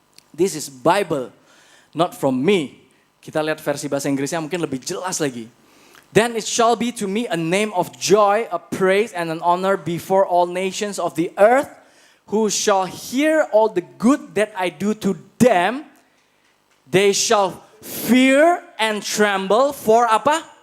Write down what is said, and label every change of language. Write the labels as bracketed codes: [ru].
[en] This is Bible, not from me. [id] Kita lihat versi bahasa Inggrisnya mungkin lebih jelas lagi. [en] Then it shall be to me a name of joy, a praise and an honor before all nations of the earth, who shall hear all the good that I do to them. They shall fear and tremble for apa?